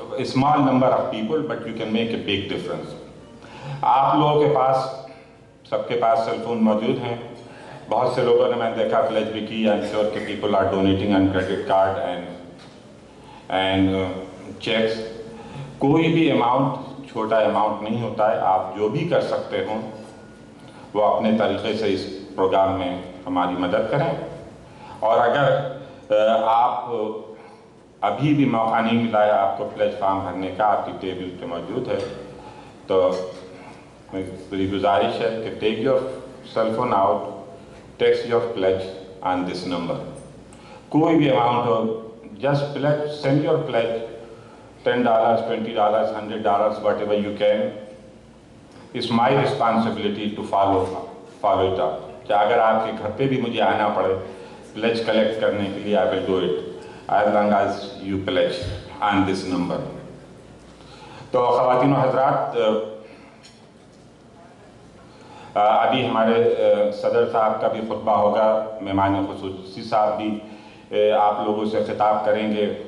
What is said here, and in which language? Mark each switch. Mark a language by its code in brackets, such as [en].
[en] small number of people but you can make a big difference. [ur] آپ لوگوں کے پاس، سب کے پاس سیل فون موجود ہیں. بہت سے لوگوں نے میں دیکھا پلیج بھی کی. [en] I am sure کہ people are donating on credit card and cheques. [ur] کوئی بھی اماؤنٹ چھوٹا اماؤنٹ نہیں ہوتا ہے. آپ جو بھی کر سکتے ہوں وہ اپنے طریقے سے اس پروگرام میں ہماری مدد کریں. اور اگر آپ ابھی بھی موقع نہیں ملا ہے آپ کو پلیج فارم بھرنے کا، آپ کی ٹیبل پہ موجود ہے، تو میری گزارش ہے کہ [en] Take your cell phone out, text your pledge on this number. [ur] کوئی بھی amount ہو، [en] Just pledge, send your pledge $10, $20, $100, whatever you can. It's my responsibility to follow it up. [ur] کہ اگر آپ کے گھر پہ بھی مجھے آنا پڑے پلیج کلیکٹ کرنے کے لیے، [en] I will do it as long as you pledge on this number. [ur] تو خواتین و حضرات، ابھی ہمارے صدر صاحب کا بھی خطبہ ہوگا، مہمان خصوصی صاحب بھی آپ لوگوں سے خطاب کریں گے.